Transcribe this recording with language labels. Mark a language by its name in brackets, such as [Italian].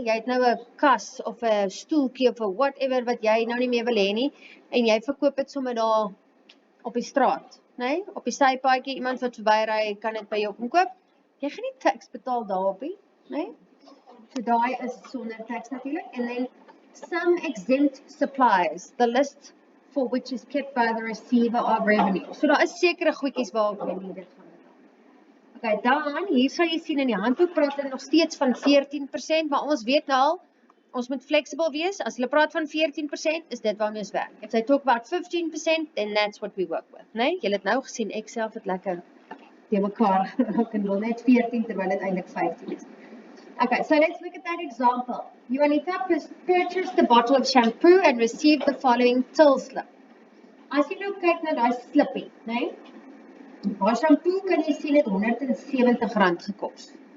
[Afrikaans] Jy het nou 'n kas of 'n stoeltjie of 'n whatever wat jy nou nie meer wil hê nie en jy verkoop dit sommer daar op die straat, né? Op die sypaadjie, iemand wat verbyry kan dit by jou kom koop. Jy gaan nie tax betaal daarop nie, né? So daai is sonder tax natuurlik. [English] And then some exempt supplies, the list for which is kept by the receiver of revenue. [Afrikaans] So daar is sekere goedjies waarop jy nie dit gaan. Okay, dan, hier sal jy sien in die handboek praat hulle nog steeds van 14%, maar ons weet nou al, ons moet flexible wees. As hulle praat van 14%, is dit waarmee ons werk. [English] If they talk about 15%, then that's what we work with, né? [Afrikaans] Julle het nou gesien, ek self het lekker die mekaar geraak en wil net 14 terwyl dit eintlik 15 is. [English] Okay, so let's look at that example. Juanita purchased a bottle of shampoo and received the following till slip. [Afrikaans] As jy nou kyk na daai slippie, né? Haar shampoo kan jy sien het R170 gekos.